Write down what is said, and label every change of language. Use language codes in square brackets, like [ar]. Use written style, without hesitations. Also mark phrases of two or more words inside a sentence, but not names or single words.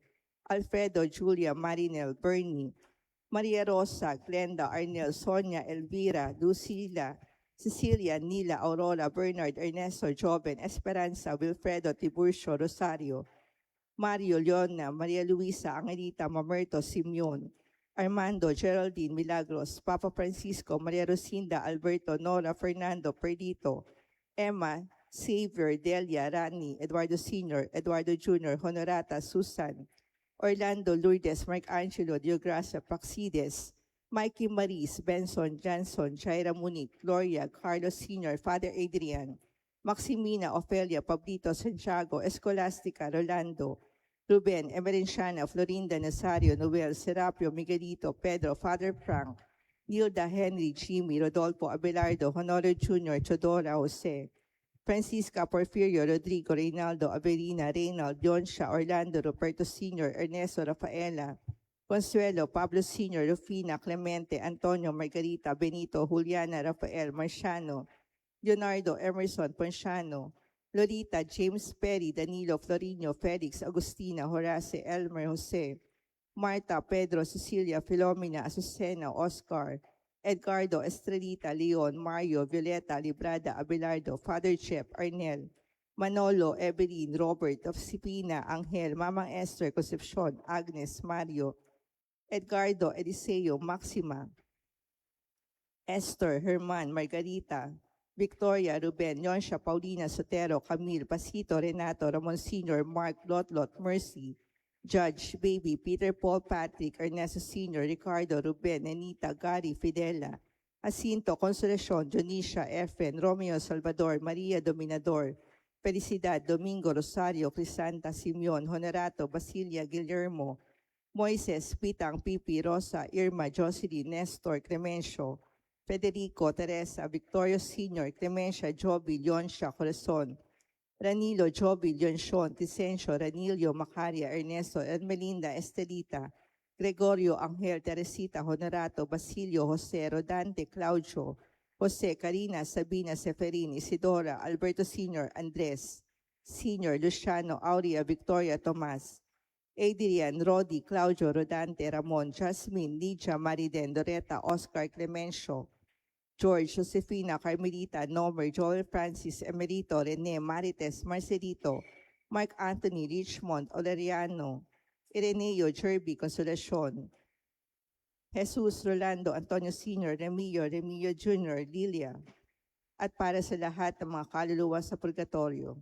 [tl] Alfredo, Julia, Marinel, Bernie, Maria Rosa, Glenda, Arnel, Sonia, Elvira, Lucila, Cecilia, Nila, Aurora, Bernard, Ernesto, Joven, Esperanza, Wilfredo, Tiburcio, Rosario, Mario, Leona, Maria Luisa, Angelita, Mamerto, Simeon, Armando, Geraldine, Milagros, Papa Francisco, Maria Rosinda, Alberto, Nora, Fernando, Perdito, Emma, Xavier, Delia, Rani, Eduardo Sr., Eduardo Jr., Honorata, Susan, Orlando, Lourdes, Mark Angelo, Diogracia, Praxides, Mikey Maris, Benson, Johnson, Jaira Munic, Gloria, Carlos Sr., Father Adrian, Maximina, Ofelia, Pablito, Santiago, Escolastica, Rolando, Ruben, Emerenciana, Florinda, Nazario, Noel, Serapio, Miguelito, Pedro, Father Frank, Nilda, Henry, Jimmy, Rodolfo, Abelardo, Honorio Jr., Chodora, Jose, Francisca, Porfirio, Rodrigo, Reynaldo, Avelina, Reynald, Yonsha, Orlando, Roberto Sr., Ernesto, Rafaela, Consuelo, Pablo Sr., Rufina, Clemente, Antonio, Margarita, Benito, Juliana, Rafael, Marciano, Leonardo, Emerson, Ponciano, Lolita, James Perry, Danilo, Florino, Felix, Agustina, Horace, Elmer, Jose, Marta, Pedro, Cecilia, Filomena, Azucena, Oscar, Edgardo, Estrelita, Leon, Mario, Violeta, Librada, Abelardo, Father Chef, Arnel, Manolo, Evelyn, Robert, Josefina, Angel, Mamang Esther, Concepcion, Agnes, Mario, Edgardo, Eliseo, Maxima, Esther, Herman, Margarita, Victoria, Ruben, Yonsha, Paulina, Sotero, Camille, Pasito, Renato, Ramon Sr., Mark, Lotlot, Mercy, Judge, Baby, Peter, Paul, Patrick, Ernesto Sr., Ricardo, Ruben, Anita, Gary, Fidela, Jacinto, Consolacion, Dionisha, Efren, Romeo, Salvador, Maria, Dominador, Felicidad, Domingo, Rosario, Crisanta, Simeon, Honorato, Basilia, Guillermo, Moises, Pitang, Pipi, Rosa, Irma, Jocelyn, Nestor, Clemencio, Federico, Teresa, Victorio Sr., Clemencia, Joby, Leoncia, Corazon, Ranilo, Joby, Leonción, Ticencio, Ranilio, Macaria, Ernesto, Ermelinda, Estelita, Gregorio, Angel, Teresita, Honorato, Basilio, Jose, Rodante, Claudio, Jose, Karina, Sabina, Seferin, Isidora, Alberto Sr., Andres, Sr., Luciano, Aurea, Victoria, Tomas, Adrian, Rodi, Claudio, Rodante, Ramon, Jasmine, Lidia, Mariden, Doreta, Oscar, Clemencio, George, Josefina, Carmelita, Nomer, Joel Francis, Emerito, Rene, Marites, Marcelito, Mark Anthony, Richmond, Oleriano, Ireneo, Jerby, Consolacion, Jesus, Rolando, Antonio Sr., Remillo Jr., Lilia, at para sa lahat ng mga kaluluwa sa purgatorio.